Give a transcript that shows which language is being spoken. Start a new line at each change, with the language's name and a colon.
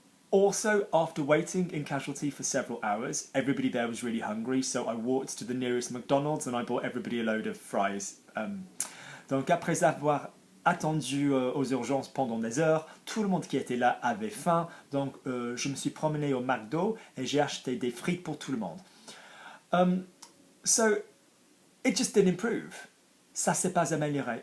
English: Also, after waiting in casualty for several hours, everybody there was really hungry, so I walked to the nearest McDonald's and I bought everybody a load of fries.
French: Donc après avoir attendu aux urgences pendant des heures, tout le monde qui était là avait faim, donc je me suis promené au McDo et j'ai acheté des frites pour tout le monde.
English: So, it just didn't improve.
French: Ça s'est pas amélioré.